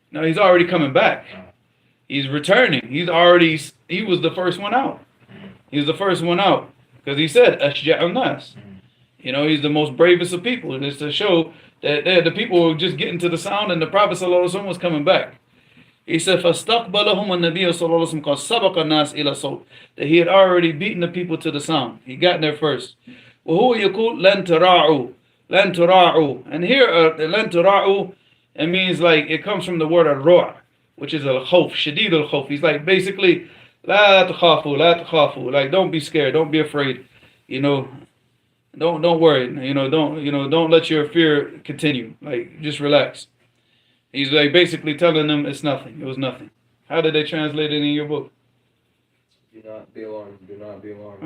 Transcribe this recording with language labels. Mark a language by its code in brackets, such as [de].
[en] No, he's already coming back. Oh. He's returning. He was the first one out. He was the first one out. Because he said, [ar] أَشْجَعُ النَّاسِ. [en] You know, he's the most bravest of people. And it's to show that the people were just getting to the sound and the Prophet sallallahu alaihi wasallam was coming back. [ar] He said, فَاسْتَقْبَلَهُمْ النَّبِيُّ صَلَّى اللَّهُ عَلَيْهِ وَسَلَّمَ قَدْ سَبَقَ النَّاسِ إِلَى الصَّوْتِ. [en] That he had already beaten the people to the sound. He got there first. [ar] وَهُوَ يَقُولُ لَن تَرَاعُوا لَن تَرَاعُوا. [en] And here, لَن تَرَاعُوا, it means like, it comes from the word al-ru'a, which is al-khawf, shadid al-khawf. He's like, basically, [ar] لَا تَخَافُوا لَا تَخَافُوا. [en] Like, don't be scared, don't be afraid. You know, don't worry. Don't let your fear continue. Like, just relax. He's like basically telling them it's nothing. It was nothing. How did they translate it in your book? Do not be alarmed. Do not be alarmed.